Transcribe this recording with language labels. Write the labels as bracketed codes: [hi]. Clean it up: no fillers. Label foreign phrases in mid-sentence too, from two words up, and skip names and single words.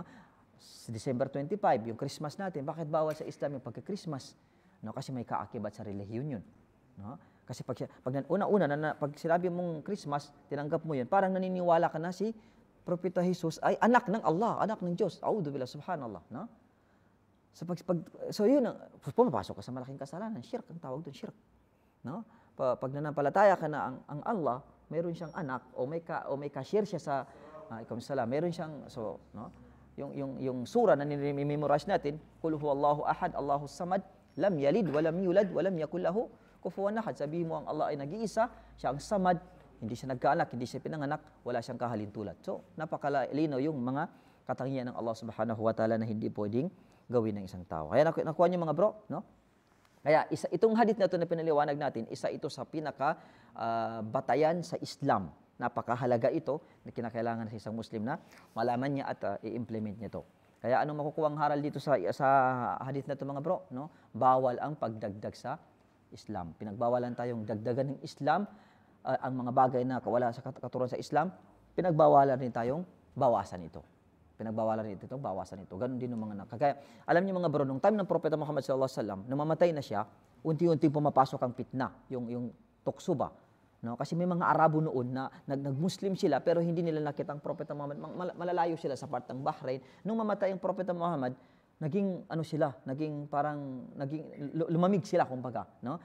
[tl] December 25, yung Christmas natin, bakit bawal sa Islam yung pagka-Christmas? No, kasi may kaakibat sa relihiyon yun. No? Kasi pag una-una pag sinabi mong Christmas, tinanggap mo yun, parang naniniwala ka na si Propeta Jesus ay anak ng Allah, anak ng Diyos. [ar] أعوذ بالله سبحان الله. [tl] No? So yun, pumapasok ka sa malaking kasalanan. Shirk, ang tawag doon, shirk. No? Pag nanampalataya ka na ang Allah, mayroon siyang anak o may ka-share siya sa meron siyang, so, no? Yung sura na nimemorize natin, [ar] قل هو الله أحد الله الصمد لم يلد ولم يولد ولم يكن له كفوا أحد. [tl] Sabihin mo ang Allah ay nag-iisa, siya ang samad, hindi siya nagkaanak, hindi siya pinanganak, wala siyang kahalintulad. So, napakalinaw yung mga katangian ng Allah [ar] سبحانه وتعالى [tl] na hindi pwedeng gawin ng isang tao. Kaya nakuha niyo mga bro, no? Kaya itong hadith na ito na pinaliwanag natin, isa ito sa pinaka batayan sa Islam. Napakahalaga ito na kinakailangan sa isang Muslim na malaman niya at i-implement niya ito. Kaya anong makukuha ang haral dito sa hadith na ito mga bro? No? Bawal ang pagdagdag sa Islam. Pinagbawalan tayong dagdagan ng Islam, ang mga bagay na wala sa katuruan sa Islam, pinagbawalan rin tayong bawasan ito. Pinagbawalan rin itong bawasan ito. Ganon din ng mga kaya alam niyo mga bro, nung time ng Propeta Muhammad [ar] صلى الله عليه وسلم, [tl] nung mamatay na siya, unti-unti pumapasok ang fitna, yung tukso ba? No, kasi may mga Arabo noon na nag-Muslim sila pero hindi nila nakita ang Propeta Muhammad. Malalayo sila sa part ng Bahrain. Nung mamatay ang Propeta Muhammad, naging lumamig sila kumbaga, no?